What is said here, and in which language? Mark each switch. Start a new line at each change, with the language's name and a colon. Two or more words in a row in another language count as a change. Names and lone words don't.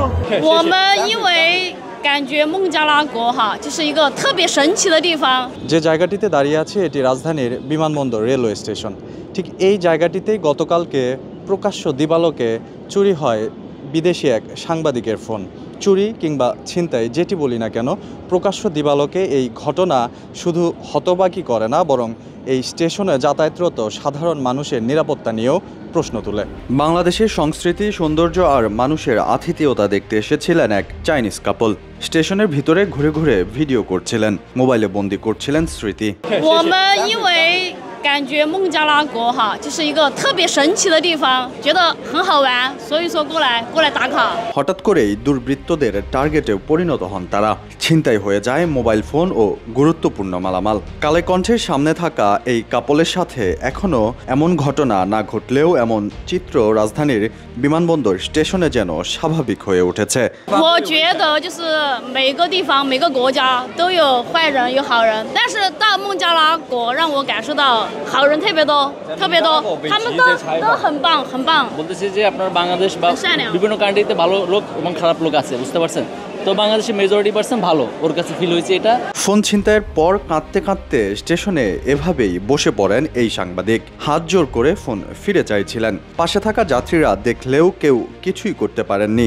Chinese: 我们因为感觉孟加拉国就是一个特别神奇的地方。
Bangla: যে জায়গাটিতে দাঁড়িয়ে আছে এটি রাজধানীর বিমানবন্দর রেলওয়ে স্টেশন। ঠিক এই জায়গাটিতেই গতকালকে প্রকাশ্য দিবালোকে চুরি হয় বিদেশি এক সাংবাদিকের ফোন। চুরি কিংবা ছিনতাই যেটি বলি না কেন, প্রকাশ্য দিবালোকে এই ঘটনা শুধু হতবাকি করে না, বরং এই স্টেশনে যাতায়াতরত সাধারণ মানুষের নিরাপত্তা নিয়েও প্রশ্ন তুলে। বাংলাদেশের সংস্কৃতি, সৌন্দর্য আর মানুষের আতিথেয়তা দেখতে এসেছিলেন এক চাইনিজ কাপল। স্টেশনের ভিতরে ঘুরে ঘুরে ভিডিও করছিলেন, মোবাইলে বন্দি করছিলেন স্মৃতি।
Chinese: 我们因为感觉孟加拉国就是一个特别神奇的地方，觉得很好玩，所以说过来打卡。
Bangla: হঠাৎ করেই দুর্বৃত্তদের টার্গেটে পরিণত হন তারা। ছিনতাই হয়ে যায় মোবাইল ফোন ও গুরুত্বপূর্ণ মালামাল। কালে কণ্ঠের সামনে থাকা এই কাপলের সাথে এখনও এমন ঘটনা না ঘটলেও এমন চিত্র রাজধানীর বিমানবন্দর স্টেশনে যেন স্বাভাবিক হয়ে উঠেছে।
Chinese: 我觉得就是每个地方每个国家都有坏人有好人，但是到孟加拉国让我感受到好人特别多，特别多，他们都很棒很棒。
Bangla: বলতেছি যে আপনার বাংলাদেশ বা বিভিন্ন কান্ট্রিতে ভালো লোক এবং খারাপ লোক আছে, বুঝতে পারছেন? তো বাংলাদেশে
English: majority percent
Bangla: ভালো, ওর কাছে ফিল হয়েছে এটা। ফোন ছিনতাইয়ের পর কাঁদতে কাঁদতে স্টেশনে এভাবেই বসে পড়েন এই সাংবাদিক। হাত জোর করে ফোন ফিরে চাইছিলেন। পাশে থাকা যাত্রীরা দেখলেও কেউ কিছুই করতে পারেননি।